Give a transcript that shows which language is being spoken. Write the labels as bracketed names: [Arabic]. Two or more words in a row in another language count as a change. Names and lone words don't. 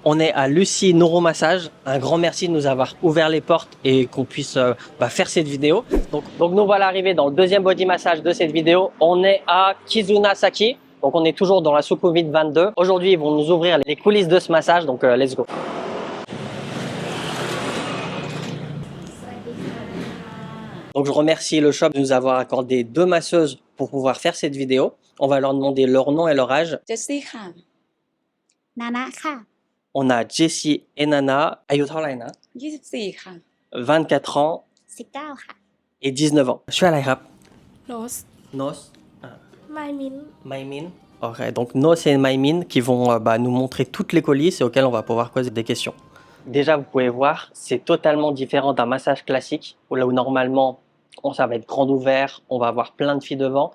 [French] On est à Lucie Neuromassage. Un grand merci de nous avoir ouvert les portes et qu'on puisse faire cette vidéo. Donc nous voilà arrivés dans le deuxième body massage de cette vidéo. On est à Kizuna Saki. Donc on est toujours dans la Sukhumvit 22. Aujourd'hui, ils vont nous ouvrir les coulisses de ce massage, donc [English] let's go. [French] Donc je remercie le shop de nous avoir accordé 2 masseuses pour pouvoir faire cette vidéo. On va leur demander leur nom et leur âge. [Thai] Jessie ค่ะ Nana ค่ะ [French] On a Jessie et Nana, [Thai] อายุเท่าไหร่นะ 24 ค่ะ [French] 24 ans [Thai] 19 ค่ะ [French] et 19 ans. [Thai] ชื่ออะไรครับ Nos, Nos, Maimin, Maimin. [French] Ok, donc Nos et Maimin qui vont nous montrer toutes les coulisses et auxquelles on va pouvoir poser des questions. Déjà, vous pouvez voir, c'est totalement différent d'un massage classique où là où normalement, ça va être grand ouvert, on va avoir plein de filles devant.